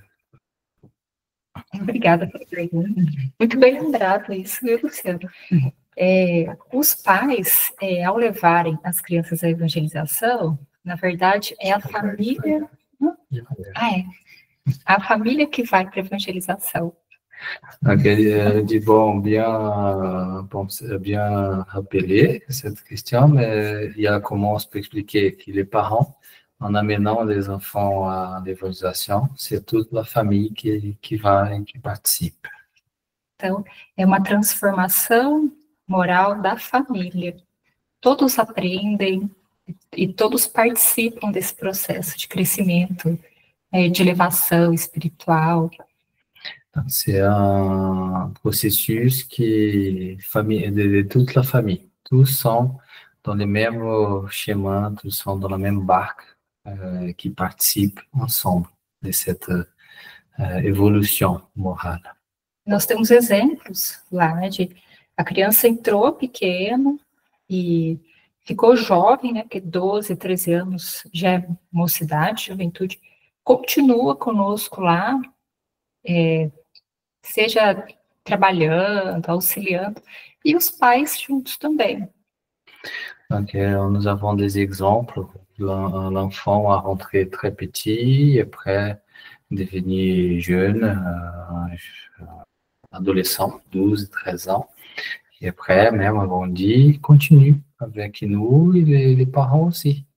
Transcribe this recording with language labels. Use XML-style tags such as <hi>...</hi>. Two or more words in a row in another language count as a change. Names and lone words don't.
<pt>Obrigada pela pergunta. Muito bem lembrado isso, viu, Luciano? Os pais, ao levarem as crianças à evangelização, na verdade, é a família... A família que vai para a evangelização.</pt> <fr>Bien rappeler cette question, mais il y a comment on peut expliquer que les parents, en amenant les enfants à l'évangélisation, c'est toute la famille qui participe.</fr> <pt>Então, é uma transformação moral da família. Todos aprendem e todos participam desse processo de crescimento, de elevação espiritual.</pt> <fr>C'est un processus de toute la famille. Tous sont dans le même chemin, tous sont dans la même barque qui participent ensemble de cette évolution morale.</fr> <pt>Nós temos exemplos lá de a criança entrou pequena e ficou jovem, né, porque 12, 13 anos já é mocidade, juventude, continua conosco lá, seja trabalhando, auxiliando, e os pais juntos também.</pt> <fr>Donc, nous avons des exemples. L'enfant a rentré très petit, après devenu jeune, adolescent, 12, 13 ans. Et après, même agrandi, continue avec nous et les parents aussi.</fr>